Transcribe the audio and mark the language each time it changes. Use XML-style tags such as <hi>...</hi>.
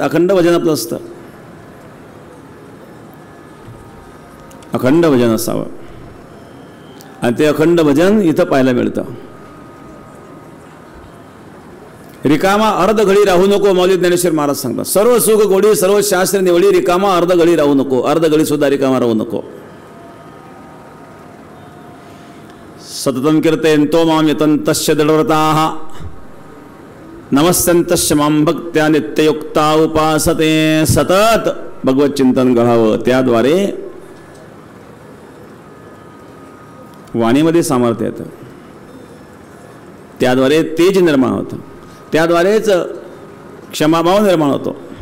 <mr>अखंड भजन आपलं असतं, अखंड भजन असावं आणि ते अखंड भजन इथं पाहायला मिळतं। रिकामा अर्ध घडी राहू नको. मौली ज्ञानेश्वर महाराज सांगतात, सर्व सुख गोडी सर्व शास्त्र निवडी, रिकामा अर्ध घडी राहू नको. अर्ध घडी सुद्धा रिकामा राहू नको.</mr> <sa>सततं कीर्तयन्तो मां यतन्तस्य दृढव्रताः, नमस्यन्तस्य मां भक्त्या नित्ययुक्ता उपासते.</sa> <mr>सतत भगवत चिंतन घडावं, त्याद्वारे वाणीमध्ये सामर्थ्य येतं, त्याद्वारे तेज निर्माण होतं, त्याद्वारेच क्षमाभाव निर्माण होतो.</mr>